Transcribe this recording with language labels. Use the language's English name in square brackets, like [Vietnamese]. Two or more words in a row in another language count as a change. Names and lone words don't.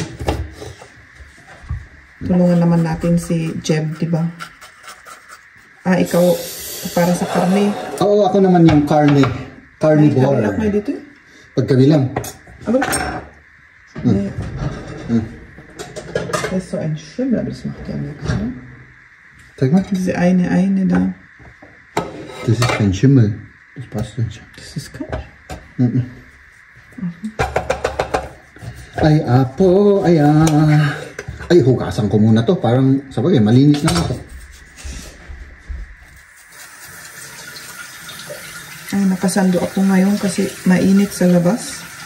[Filipino] Tulungan naman natin si Jeb, di ba? Ikaw para sa karne. Oo, ako naman yung carnivore. May kabilak dito eh. Pagkabilang. Aba? [German] Das ist so ein Schimmel, das macht ja nichts, oder? Zeig mal. Diese eine da. Das ist kein Schimmel. Das passt nicht. Das ist Quatsch. [Filipino] Ay, apo, ay, hugasan ko muna to. Parang, sabagay, malinis na ako. Ay, nakasando ako ngayon kasi mainit sa labas.